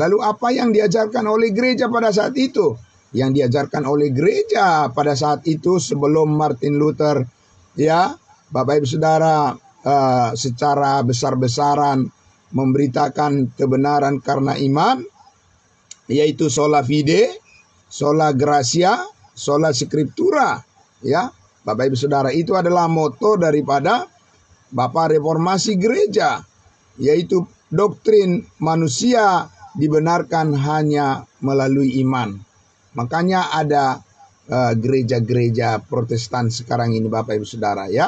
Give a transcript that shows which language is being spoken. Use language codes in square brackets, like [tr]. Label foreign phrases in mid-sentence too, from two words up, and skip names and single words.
[id] Lalu apa yang diajarkan oleh gereja pada saat itu? Yang diajarkan oleh gereja pada saat itu sebelum Martin Luther, ya, Bapak Ibu Saudara, secara besar-besaran memberitakan kebenaran karena iman, yaitu [la] sola fide, sola gratia, sola scriptura. [id] Ya, Bapak Ibu Saudara, itu adalah moto daripada Bapak Reformasi Gereja, yaitu doktrin manusia dibenarkan hanya melalui iman. Makanya ada gereja-gereja Protestan sekarang ini, Bapak Ibu Saudara, ya.